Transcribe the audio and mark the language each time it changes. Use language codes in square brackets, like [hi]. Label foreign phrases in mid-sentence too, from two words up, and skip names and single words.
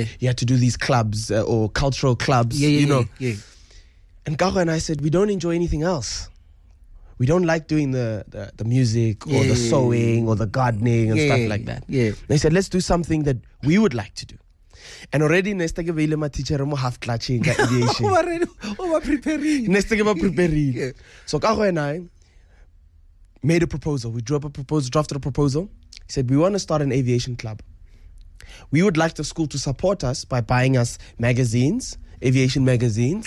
[en] You had to do these clubs or cultural clubs, Yeah. And Kaho and I said, we don't enjoy anything else. We don't like doing the music or the sewing or the gardening and stuff like that. Yeah. They said, let's do something that we would like to do. And already [st] nesta ke beile ma teacher mo [en] half clutching [st] ka aviation. [en] Preparing. So Kaho and I made a proposal. We drafted a proposal. He said, we want to start an aviation club. We would like the school to support us by buying us magazines, aviation magazines.